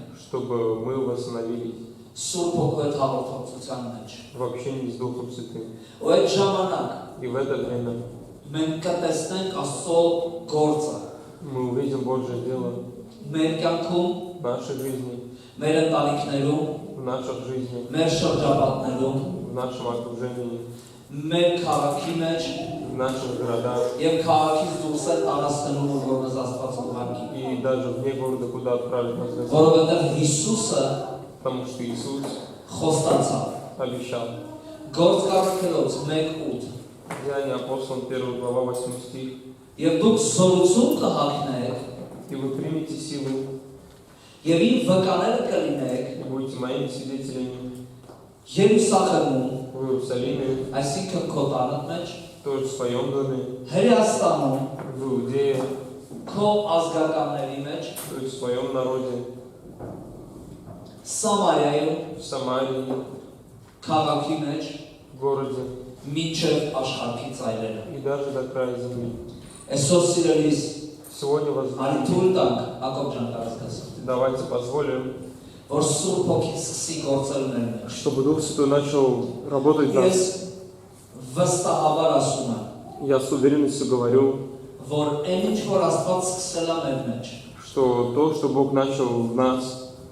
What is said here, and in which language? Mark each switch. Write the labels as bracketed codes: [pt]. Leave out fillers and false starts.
[ru] чтобы мы восстановились [hy] Սուրբ Հոգու հետ հաղորդակցության մեջ։ [ru] в общении с Духом Святым. [hy] Ու այդ ժամանակ [ru] И в это время [hy] մենք կտեսնենք Աստծո գործը [ru] мы увидим Божье дело [hy] մեր կյանքում, [ru] в нашей жизни, [hy] մեր ընտանիքներում, [ru] в наших жизнях, [hy] մեր շրջապատներում, [ru] в нашем окружении, [hy] մեր քաղաքի մեջ [ru] в наших городах [hy] եւ քաղաքից դուրս էլ տարածքներում, որ մեզ Աստված ուղարկի։ [ru] и даже вне города, куда отправить нас Господь. [hy] Որովհետեւ Հիսուսը [ru] Потому что Иисус [hy] խոստացավ [ru] обещал. [hy] Գործ Գաղտնիքոց 1:8 [ru] Деяния апостолов 1 глава 8 стих. [hy] Եվ դուք զորություն կհագնեք [ru] И вы примете силу [hy] եւ իմ վկաները կլինեք [ru] и будете моими свидетелями [hy] Երուսաղեմում, [ru] в Иерусалиме, [hy] այսինքն քո տանը մեջ, [ru] тоже в своем доме, [hy] Հրեաստանում, [ru] в Иудее, [hy] քո ազգականների մեջ, [ru] то есть в своем народе, [hy] Սամարիայում, [ru] в Самарии, [hy] քաղաքի մեջ, [ru] в городе [hy] մինչև աշխարհի ծայրերը։ [ru] и даже до края земли. [hy] Այսօր սիրելիս, [ru] Сегодня [hy] արի [ru] возможно, [hy] թույլ տանք Հակոբ ջան կարծես, [ru] давайте позволим, [hy] որ Սուրբ Հոգին սկսի գործել մեր մեջ։ [ru] чтобы Дух Святой начал работать в [hy] Ես [ru] нас. [hy] վստահաբար ասում եմ, [ru] Я с уверенностью говорю, [hy] որ այն ինչ որ Աստված սկսել է մեր մեջ, [ru] что то, что Бог начал в нас